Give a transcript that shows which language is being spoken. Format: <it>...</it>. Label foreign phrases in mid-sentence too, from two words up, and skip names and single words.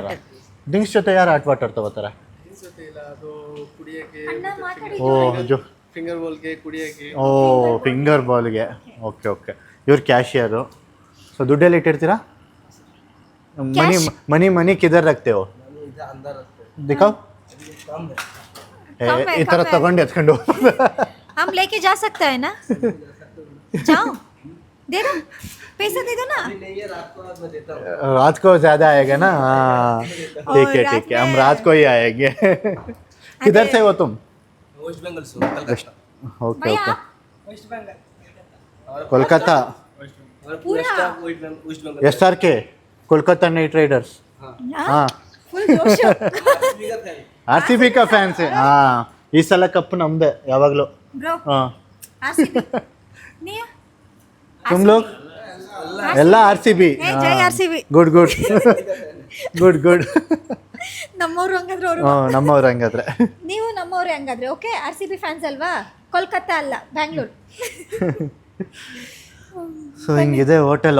<kn>ಡ್ರಿಂಕ್ಸ್ ಜೊತೆ ಯಾರು</kn> <en>hot water</en> <kn>ತಗೋತಾರೆ?</kn> <en>finger bowl-ಗೆ.</en> <kn>ಓಕೆ. ಇವ್ರು ಕ್ಯಾಶಿಯರು. ಸೊ ದುಡ್ಡೆಲ್ಲ ಇಟ್ಟಿರ್ತೀರಾ?</kn> <hi>मनी किधर रखते हो दिखाओ.</hi> <kn>ಈ ಥರ ತಗೊಂಡು ಎತ್ಕೊಂಡು</kn> <hi>हम लेके जा सकता है ना? जाओ, दे दो, पैसा दे दो ना. रात को ज़्यादा आएगा ना? ठीक है, हम रात को ही आएंगे. किधर से हो तुम? वेस्ट बंगाल से. ओके. कोलकाता. SRK, कोलकाता नाइट राइडर्स. हाँ, फुल जोश. RCB का फैन से. हाँ,</hi> <kn>ಈ ಸಲ ಕಪ್ ನಮ್ದೆ ಯಾವಾಗಲೂ. ಬ್ರೋ, ಹಾಂ, RCB. ನೀ</kn> <hi>तुम लोग ಎಲ್ಲ RCB.</hi> <kn>ಜೈ RCB. ಗುಡ್ ನಮ್ಮವ್ರು ಹಂಗಾದ್ರೆ ಅವರು. ನಮ್ಮವ್ರು ಹಂಗಾದ್ರೆ. ನೀವು ನಮ್ಮವ್ರೆ ಹಂಗಾದ್ರೆ. ಓಕೆ, RCB ಫ್ಯಾನ್ಸ್ ಅಲ್ವಾ? ಕೋಲ್ಕತ್ತಾ ಅಲ್ಲ, ಬ್ಯಾಂಗ್ಳೂರ್. ಸೊ ಹಿಂಗಿದೆ ಹೋಟೆಲು.</kn>